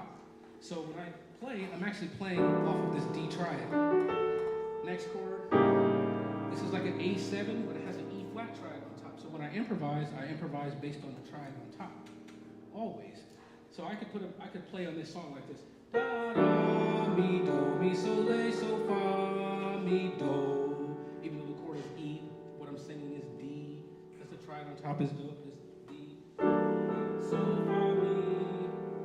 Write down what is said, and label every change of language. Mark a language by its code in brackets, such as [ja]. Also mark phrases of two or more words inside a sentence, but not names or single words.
[en] So when I play, I'm actually playing off of this D triad. Next chord, this is like an A7, but it has an E flat triad on top. So when I improvise based on the triad on top, always. So I could play on this song like this. Da da mi do mi so le so fa mi do. Even though the chord is E, what I'm singing is D. Triad on top is D. So fa mi